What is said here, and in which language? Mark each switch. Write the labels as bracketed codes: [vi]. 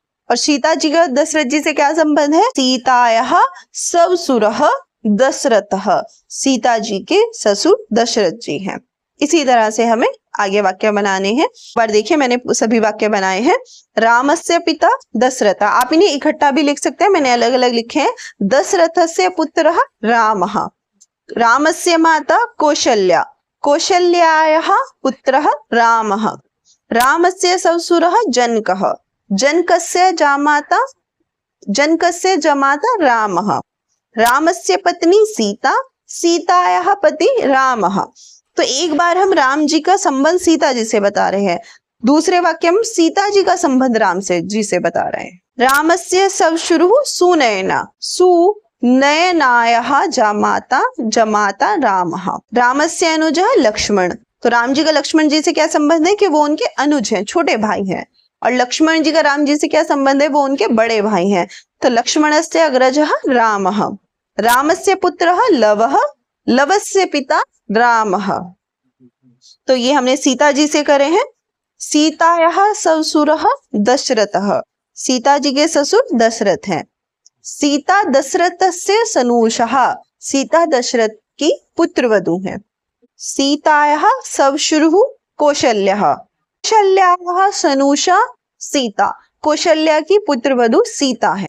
[hi] और सीता जी का दशरथ जी से क्या संबंध है? [sa] सीतायाः श्वशुरः दशरथः, [hi] सीता जी के ससुर दशरथ जी हैं। इसी तरह से हमें आगे वाक्य बनाने हैं। पर देखिए मैंने सभी वाक्य बनाए हैं। [sa] रामस्य पिता दशरथ, [hi] आप इन्हें इकट्ठा भी लिख सकते हैं, मैंने अलग अलग लिखे हैं। [sa] दशरथस्य पुत्रः रामः, रामस्य माता कौशल्या, कौशल्यायाः पुत्रः रामः, रामस्य ससुरः जनकः, जनकस्य जमाता रामः, रामस्य पत्नी सीता, सीतायाः पति रामः। [hi] तो एक बार हम राम जी का संबंध सीता जी से बता रहे हैं, दूसरे वाक्य में सीता जी का संबंध राम से जी से बता रहे हैं। [sa] रामस्य ससुरुः सुनयना, सुनयनायाः जमाता रामः, रामस्य अनुजः लक्ष्मण। [hi] तो राम जी का लक्ष्मण जी से क्या संबंध है कि वो उनके अनुज हैं, छोटे भाई हैं, और लक्ष्मण जी का राम जी से क्या संबंध है, वो उनके बड़े भाई हैं। [sa] तो लक्ष्मणस्य अग्रजः रामः, रामस्य पुत्रः लवः, लवस्य पिता रामः। [hi] तो ये हमने सीता जी से करे हैं। [sa] सीतायाः ससुरः दशरथः, [hi] सीता जी के ससुर दशरथ हैं। [sa] सीता दशरथस्य सनूषः, [hi] सीता दशरथ की पुत्रवधू है। [sa] सीतायाः ससुरुः कौशल्यः, कौशल्यायाः सनूषा सीता, [hi] कौशल्या की पुत्रवधू सीता है।